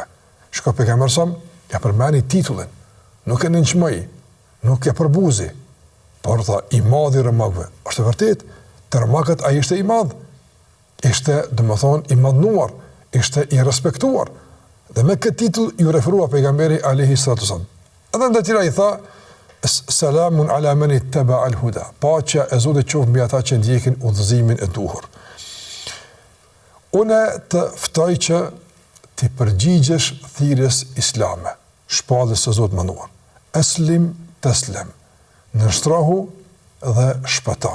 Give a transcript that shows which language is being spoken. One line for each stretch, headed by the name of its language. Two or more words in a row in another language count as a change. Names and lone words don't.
Albanian: Shko pejgamberi sa ja përmeni titullin, nuk e nënçmoi, nuk e përbuzi, por tha i madhi romakëve. Është vërtet, të romakët ai ishte i madh. Ishte, domethënë, i madhnuar, ishte i respektuar. Dhe me këtë titull ju referua pejgamberi
Arabic: عليه الصلاة والسلام.
Albanian: Edhe ndër tjera i tha
Arabic: سلام على من اتبع الهدى.
Albanian: Paqja e Zotit qoftë mbi ata që ndjekin udhëzimin e duhur. Unë të ftoj që të përgjigjesh thirrjes islame, shpallës së Zotit mënduar.
Arabic: أسلم تسلم.
Albanian: Nështrohu dhe shpëto.